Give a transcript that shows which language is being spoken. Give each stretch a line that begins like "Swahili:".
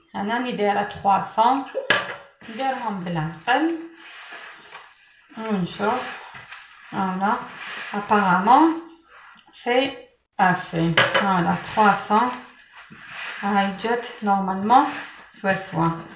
Arabic: انا راني دايره 300 نديرهم بالعقل ونشرب.
French: فوالا apparemment c'est assez.
Arabic: فوالا 300 هاي جات نورمالمون سوا.